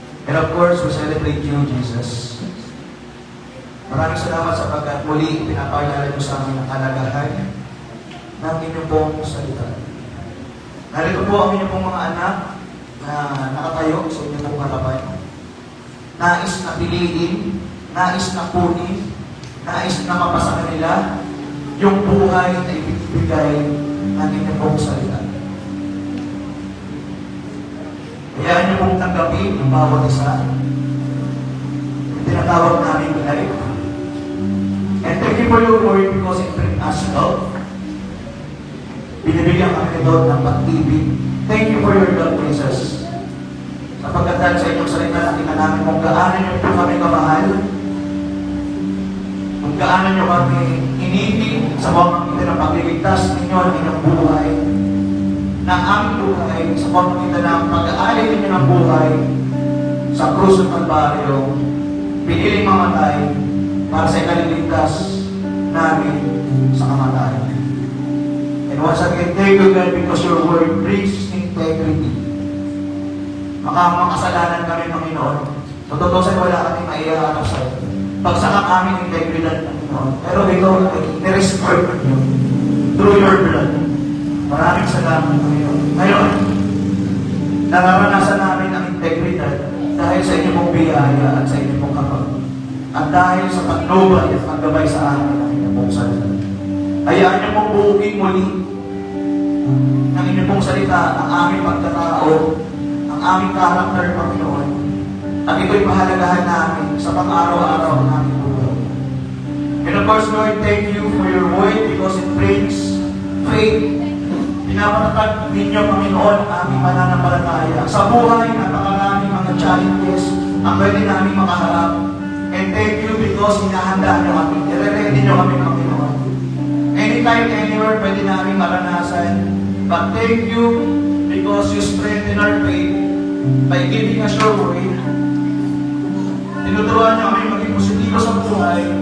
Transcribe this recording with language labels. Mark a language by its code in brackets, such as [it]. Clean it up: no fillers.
[en] And of course, we celebrate you, Jesus. [tl] Maraming salamat sa pagkat muli pinapakilala niyo sa amin ang kalagahan ng inyong pong salita. Narito po ang inyong pong mga anak na nakatayo sa inyong pong harapan. Nais na piliin, nais na kunin, nais na mapasa kanila yung buhay na ibigay ng inyong pong salita. Kaya niyo pong tanggapin ang bawat isa. Tinatawag namin life. [en] And thank you for your word because it brings us love. [tl] Binibigyan kami doon ng pag-ibig. [en] Thank you for your love, Jesus. [tl] Sapagkat dahil sa inyong salita, nakita namin kung gaano niyo po kami kamahal, kung gaano niyo kami inibig sa pamamagitan ng pagliligtas ninyo ng inyong buhay, ng aming buhay, sa pamamagitan ng pag-aalay ninyo ng buhay sa krus ng Kalbaryo, piniling mamatay para sa ikaliligtas namin sa kamatayan. [en] And once again, thank you God because your word brings integrity. [tl] Makasalanan kami, Panginoon. Totoo sa'yo, wala kami maiharap sa'yo. Pagsakak aming integridad, Panginoon. Pero ito ay niresport nyo [en] through your blood. [tl] Maraming salamat, Panginoon. Ngayon, nararanasan namin ang integridad dahil sa inyong pong biyaya at sa inyong pong kapag. At dahil sa pagnubay at paggabay sa amin ang inyong pong salita. Hayaan niyo pong buukin muli ng inyong pong salita ang aming pagkatao, ang aming karakter, Panginoon. At ito'y pahalagahan namin sa pang-araw-araw ng aming buhay. [en] And of course, Lord, thank you for your word because it brings faith. [tl] Pinapatatag ninyo, Panginoon, ang aming mananampalataya. Sa buhay, napakaraming mga challenges ang pwede namin makaharap. [en] And thank you because [tl] hinahanda nyo kami. I-ready nyo kami, Panginoon. [en] Anytime, anywhere, [tl] pwede namin maranasan. [en] But thank you because you strengthen our faith by giving us your word. [tl] Tinuturuan nyo kami maging positibo sa buhay